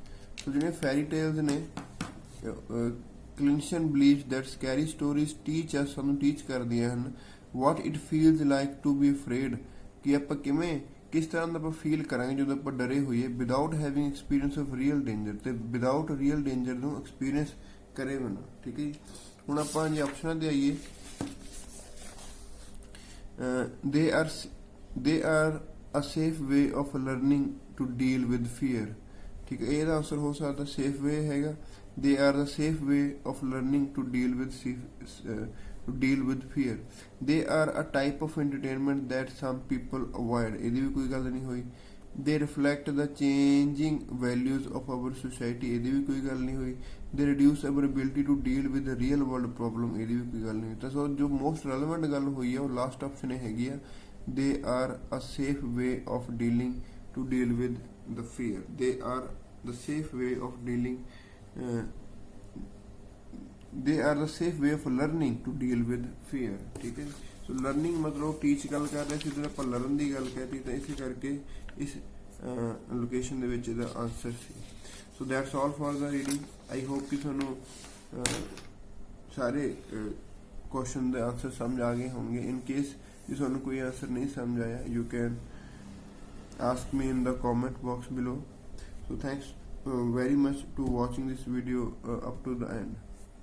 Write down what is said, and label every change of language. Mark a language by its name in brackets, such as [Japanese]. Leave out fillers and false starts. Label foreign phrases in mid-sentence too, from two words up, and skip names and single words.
[English] so ਜਿਹੜੇ fairy tales ਨੇ, Clinton believes that scary stories teach us, [Punjabi] ਸਾਨੂੰ teach ਕਰਦੀਆਂ ਹਨ [English] what it feels like to be afraid, [Punjabi] ਕਿ ਆਪਾਂ ਕਿਸ ਤਰ੍ਹਾਂ ਦਾ ਆਪਾਂ ਫੀਲ ਕਰਾਂਗੇ ਜਦੋਂ ਆਪਾਂ ਡਰੇ ਹੋਈਏ, [English] without having experience of real danger, [Punjabi] ਤੇ [English] without real danger [Punjabi] ਨੂੰ ਐਕਸਪੀਰੀਅੰਸ ਕਰੇ ਬਿਨਾਂ। ਠੀਕ ਹੈ ਜੀ, ਹੁਣ ਆਪਾਂ ਜੇ ਆਪਸ਼ਨਾਂ ਤੇ ਆਈਏ, [English] they are a safe way of learning to deal with fear. [Punjabi] ਠੀਕ ਹੈ, ਇਹਦਾ ਆਨਸਰ ਹੋ ਸਕਦਾ ਸੇਫ ਵੇ ਹੈਗਾ। [English] they are the safe way of learning to deal with fear। they are a type of entertainment that some people avoid, [Punjabi] ਇਹਦੀ ਵੀ ਕੋਈ ਗੱਲ ਨਹੀਂ ਹੋਈ। [English] they reflect the changing values of our society, [Punjabi] ਇਹਦੀ ਵੀ ਕੋਈ ਗੱਲ ਨਹੀਂ ਹੋਈ। [English] they reduce our ability to deal with the real world problem, [Punjabi] ਇਹਦੀ ਵੀ ਕੋਈ ਗੱਲ ਨਹੀਂ ਹੋਈ। ਤਾਂ ਸੋ ਜੋ [English] most relevant [Punjabi] ਗੱਲ ਹੋਈ ਹੈ ਉਹ [English] last option [Punjabi] ਹੈਗੀ ਆ, [English] they are a safe way of deal with the fear। they are the safe way of dealing they are the safe way of learning to deal with fear। [Punjabi] ਠੀਕ ਹੈ, ਸੋ ਲਰਨਿੰਗ ਮਤਲਬ ਟੀਚ ਗੱਲ ਕਰ ਰਹੇ ਸੀ, ਜਦੋਂ ਆਪਾਂ ਲਰਨ ਦੀ ਗੱਲ ਕਹਿਤੀ ਤਾਂ ਇਸੇ ਕਰਕੇ ਇਸ ਲੋਕੇਸ਼ਨ ਦੇ ਵਿੱਚ ਇਹਦਾ ਆਨਸਰ ਸੀ। [English] so that's all for the reading. I hope [Punjabi] ਕਿ ਤੁਹਾਨੂੰ ਸਾਰੇ ਕੁਐਸਚਨ ਦੇ ਆਨਸਰ ਸਮਝ ਆ ਗਏ ਹੋਣਗੇ। [English] in case [Punjabi] ਜੇ ਤੁਹਾਨੂੰ ਕੋਈ ਆਨਸਰ ਨਹੀਂ ਸਮਝ ਆਇਆ, [English] you can ask me in the comment box below. So thanks very much to watching this video up to the end.